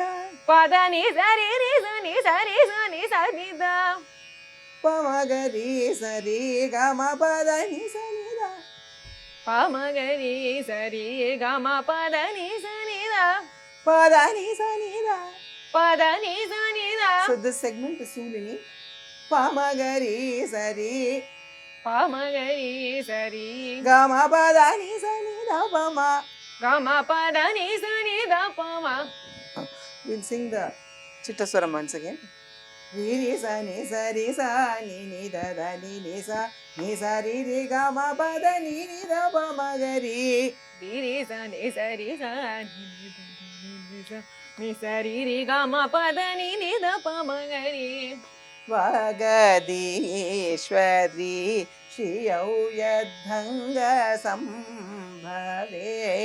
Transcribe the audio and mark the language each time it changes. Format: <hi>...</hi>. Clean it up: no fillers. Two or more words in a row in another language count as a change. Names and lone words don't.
<en>ಪದ ನಿ ಸರಿ ರಿ ಸನಿ ಸರಿ ಸನಿ ಸನಿ ದ ಪ ಮ ಗರಿ ಸರಿ ಗ ಮ ಪದ ನಿ ಸನಿ ದ ಪ ಮ ಗರಿ ಸರಿ ಗ ಮ ಪದ ನಿ ಸನಿ ದ ಪದ ನಿ ಸನಿ ದ ಪದ ನಿ ಸನಿ ದ So this segment is Sulini. ಪ ಮ ಗರಿ ಸರಿ ಪ ಮ ಗರಿ ಸರಿ ಗ ಮ ಪದ ನಿ ಸನಿ ದ ಪ ಮ. ಗ ಮ ಪದ ನಿ ಸನಿ ದ ಪ ಮ. We'll sing the Chittaswaram once again. Ri ri sa ni sa ni ni da da ni ni sa ni sa ri ri ga ma pa da ni ni da pa ma ga ri ರಿ ರಿ ಸ ನಿ ಸರಿ ಸ ನಿ ನಿ ದ ನಿ ಸ ನಿ ಸರಿ ರಿ ಗ ಮ ಪದ ನಿ ನಿ ದ ಪ ಮ ಗರಿ</en> <sa>ವಾಗದೀಶ್ವರಿ ಶ್ರೀಯೌ ಯದ್ಧಂಗ ಸಂಭವೇ</sa>